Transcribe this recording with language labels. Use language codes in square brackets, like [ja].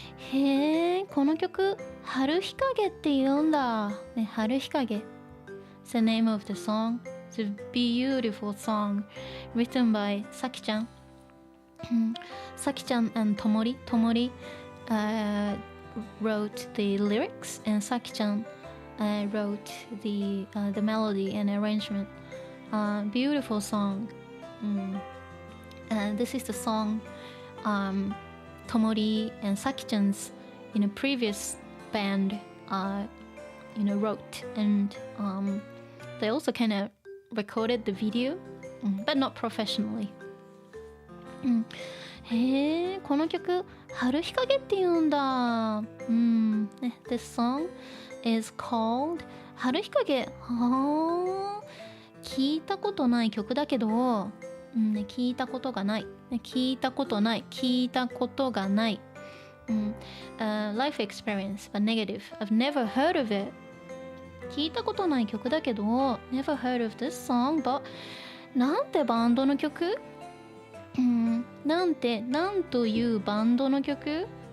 [ja] へえ、この曲春日陰って言うんだ。ね、春日陰。 [en] It's the name of the song. It's a beautiful song written by Saki-chan. Saki-chan and Tomori. Tomori、wrote the lyrics and Saki-chan、wrote the melody and arrangement. Beautiful song. This is the song Tomori and Saki-chan's previous band wrote, and they also kind of recorded the video, but not professionally. [ja] へえ、この曲春日陰って言うんだ。 [en] This song is called [ja] 春日陰。聞いたことない曲だけど、聞いたことがない。聞いたことない。 [en] Life experience, but negative. I've never heard of it. [ja] 聞いたことない曲だけど、 [en] never heard of this song, but [ja] なんてバンドの曲？なんというバンドの曲？